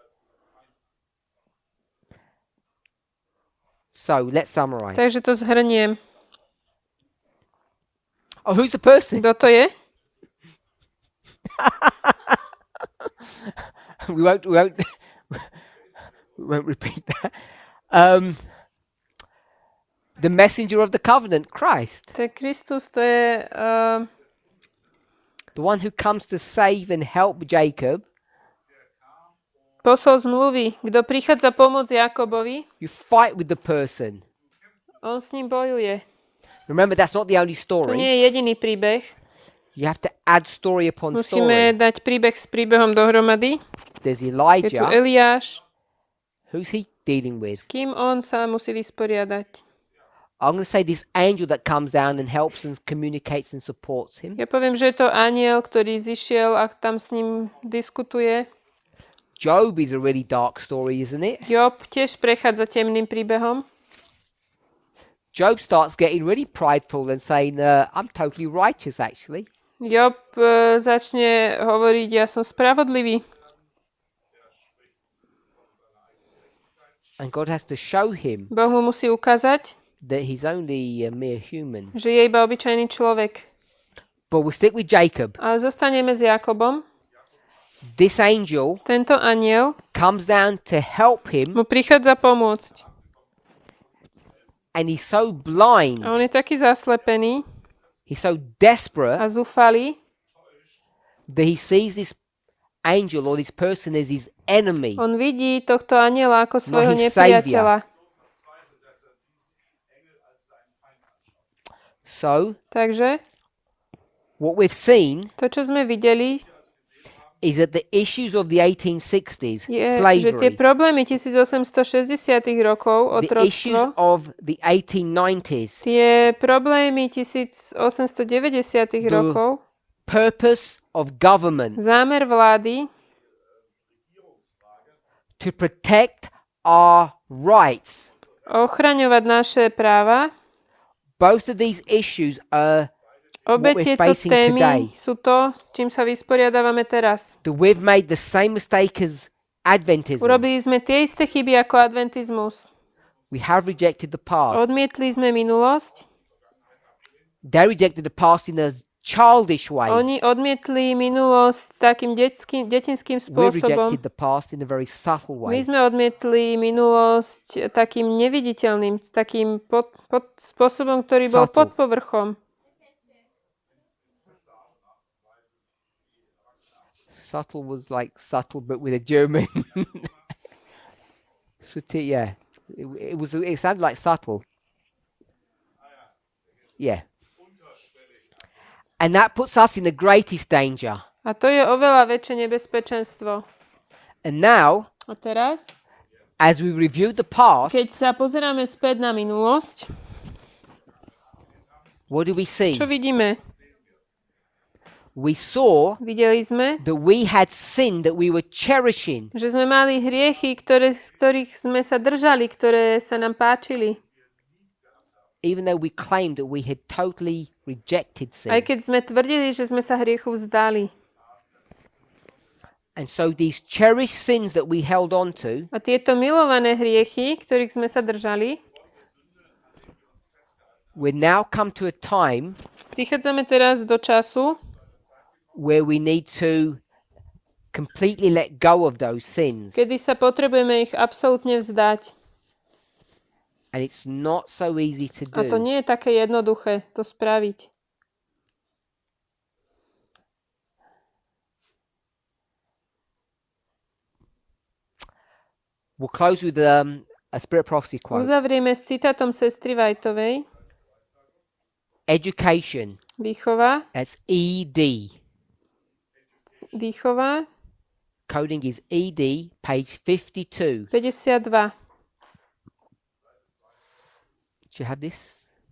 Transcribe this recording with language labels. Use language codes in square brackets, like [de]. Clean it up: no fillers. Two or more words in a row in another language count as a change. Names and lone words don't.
[en] So let's summarize. [sk] Takže to zhrniem. [en] Oh, who's the person? [sk] Kto to je? [en] we won't we won't repeat that. The messenger of the covenant, Christ, [sk] To je Kristus, to je [en] the one who comes to save and help Jacob. [sk] posol zmluvy. Kto prichádza pomôcť Jakobovi, [en] You fight with the person. [sk] on s ním bojuje. [en] Remember, that's not the only [sk] To [en] story. [sk] nie je jediný príbeh. [en] You have to add story upon [sk] Musíme [en] story. [sk] dať príbeh s príbehom dohromady. [en] There's [sk] Je tu [en] Elijah. [sk] Eliáš. [en] Who's he dealing with? [sk] Kým on sa musí vysporiadať? [en] I'm going to say this angel that comes down and helps and communicates and supports him. [sk] Ja poviem, že je to anjel, ktorý zišiel a tam s ním diskutuje. [en] Job is a really dark story, isn't it? [sk] Job tiež prechádza temným príbehom. [en] Job starts getting really prideful and saying, I'm totally righteous, actually. [sk] Job začne hovoriť, ja som spravodlivý. [en] And God has to show him [sk] Boh mu musí ukázať, [en] that he's only a mere human. [sk] že je iba obyčajný človek. [en] But we'll stick with Jacob. [sk] Ale zostaneme s Jakobom. [en] This angel [sk] Tento anjel [en] comes down to help him, [sk] mu prichádza pomôcť. [en] and he's so blind, [sk] A on je taký zaslepený [en] he's so desperate [sk] a zúfalý, [en] that he sees this angel or this person as his enemy. [sk] on vidí tohto anjela ako svojho [en] his [sk] nepriateľa. [en] So, [sk] Takže [en] what we've seen [sk] to, čo sme videli, [en] is that the issues of the 1860s, [sk] je, že tie [en] slavery, [sk] problémy 1860 rokov, [en] the issues [sk] otroctvo, [en] of the 1890s, [sk] tie problémy 1890 rokov, [en] purpose of government [sk] zámer vlády [en] to protect our rights. [sk] ochraňovať naše práva. [en] Both of these issues are [sk] Obe [en] what we're [sk] tieto [en] facing today. [sk] témy sú to, s čím sa vysporiadávame teraz. [en] That we've made the same mistake as Adventism. [sk] Urobili sme tie isté chyby ako adventizmus. [en] We have rejected the past. [sk] Odmietli sme minulosť. [en] They rejected the past in a childish way. [sk] Oni odmietli minulosť takým detinským [en] We [sk] spôsobom. [en] rejected the past in a very subtle [sk] My [en] way. [sk] sme odmietli minulosť takým neviditeľným, takým spôsobom, ktorý bol [en] Subtle. [sk] pod povrchom. [en] Subtle was like subtle, but with a German. Yeah. It sounded like subtle. Yeah. And that puts us in the greatest danger. [sk] A to je oveľa väčšie nebezpečenstvo. [en] And now, [sk] A teraz, [en] as we review the past, [sk] keď sa pozeráme späť na minulosť, [en] what do we see? [sk] čo vidíme? [en] We saw [sk] Videli sme, [en] that we had sin that we were cherishing. [sk] že sme mali hriechy, z ktorých sme sa držali, ktoré sa nám páčili. [en] Even though we claimed that we had totally rejected sin. [sk] Aj keď sme tvrdili, že sme sa hriechu vzdali. [en] And so these cherished sins that we held on to, [sk] A tieto milované hriechy, ktorých sme sa držali, [en] we now come to a time [sk] prichádzame teraz do času, [en] where we need to completely let go of those sins. [sk] kedy sa potrebujeme ich absolútne vzdať. [en] And it's not so easy to [sk] A to [en] do. [sk] nie je také jednoduché to spraviť. [en] We'll close with a Spirit Prophecy quote. [sk] Uzavrieme s citátom sestry Whiteovej. [en] Education, [sk] Výchova, [en] that's ED. [sk] výchova, [en] Coding is ED, page 52. 52. Do you have this?